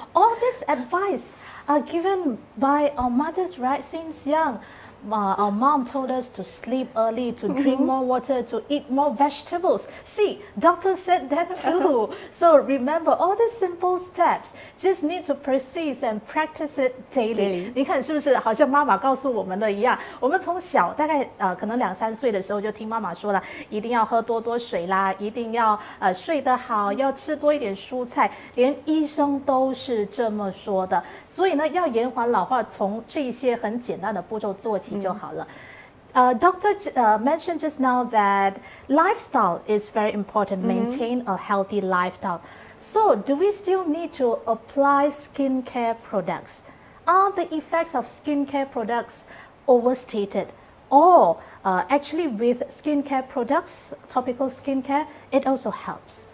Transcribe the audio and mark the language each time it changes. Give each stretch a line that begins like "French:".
English: All this advice are given by our mothers, right? Since young, our mom told us to sleep early, to drink more water, to eat more vegetables. See, doctor said that too. So remember all these simple steps, just need to persist and practice it daily.
Chinese: 你看是不是好像妈妈告诉我们的一样？我们从小大概可能2、3岁的时候就听妈妈说了，一定要喝多多水啦，一定要睡得好，要吃多一点蔬菜，连医生都是这么说的。所以呢，要延缓老化，从这些很简单的步骤做起就好了。
English: Doctor mentioned just now that lifestyle is very important, maintain a healthy lifestyle. So do we still need to apply skincare products? Are the effects of skincare products overstated? Or actually with skincare products, topical skincare, it also helps.